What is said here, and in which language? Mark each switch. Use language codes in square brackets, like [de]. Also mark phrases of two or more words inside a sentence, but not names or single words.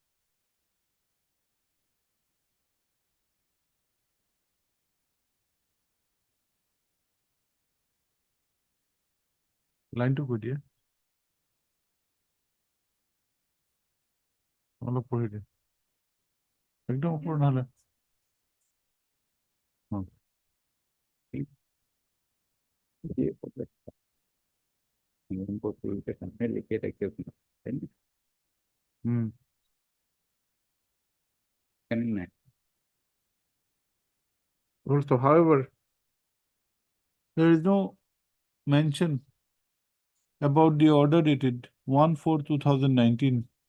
[as] লাইনটো কৈ দিয়ে অলপ পঢ়ি দিয়ে একদম ওপৰ নহলে [hi] लिखे रखे [en] Also, however, there is no mention about the order dated 1/4/2019